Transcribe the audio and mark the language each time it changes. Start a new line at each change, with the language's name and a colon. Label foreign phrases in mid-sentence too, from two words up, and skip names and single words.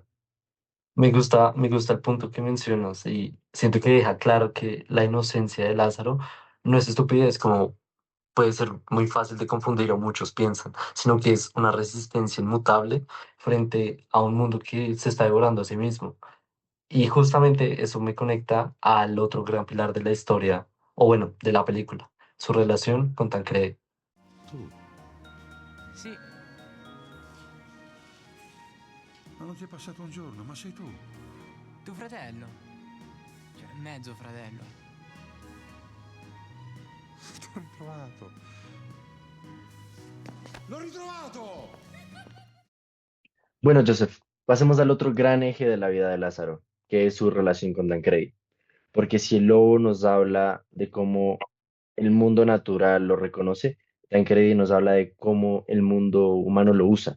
Spanish: Me gusta el punto que mencionas y siento que deja claro que la inocencia de Lázaro no es estupidez como puede ser muy fácil de confundir o muchos piensan, sino que es una resistencia inmutable frente a un mundo que se está devorando a sí mismo. Y justamente eso me conecta al otro gran pilar de la historia, o bueno, de la película, su relación con Tancredi.
Italian: Tu, Sì, ma non ti è passato un giorno, ma sei tu. tuo fratello. Cioè, mezzo fratello. T'ho ritrovato. L'ho ritrovato!
Spanish: Bueno, Joseph, pasemos al otro gran eje de la vida de Lázaro, que es su relación con Tancredi. Porque si el lobo nos habla de cómo el mundo natural lo reconoce, Tancredi nos habla de cómo el mundo humano lo usa.